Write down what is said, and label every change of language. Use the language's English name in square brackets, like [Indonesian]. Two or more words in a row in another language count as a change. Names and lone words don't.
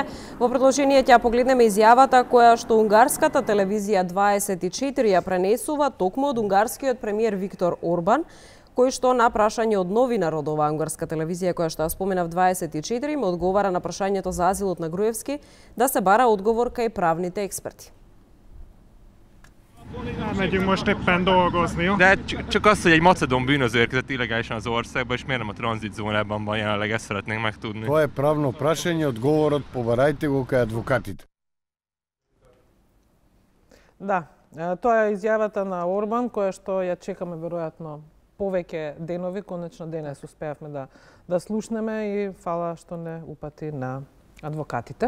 [Macedonian] Во продолжение ќе погледнеме изјавата која што унгарската телевизија 24 ја пренесува токму од унгарскиот премиер Виктор Орбан, кој што на прашање од новинар од оваа унгарска телевизија која што ја споменав 24 му одговара на прашањето за азилот на Груевски да се бара одговор кај правните експерти. [Hungarian] Megyünk most éppen dolgozni. De csak az, hogy egy macedón bűnöző érkezett illegálisan az országba, és miért nem a tranzitzónában van jelenleg, ezt szeretnénk megtudni. [Macedonian] Това е правно прашање, одговорот побарајте го кај адвокатите. Да, тоа е изјавата на Орбан, која што ја чекаме веројатно повеќе денови, конечно денес успеавме да слушнеме и фала што не упати на адвокатите.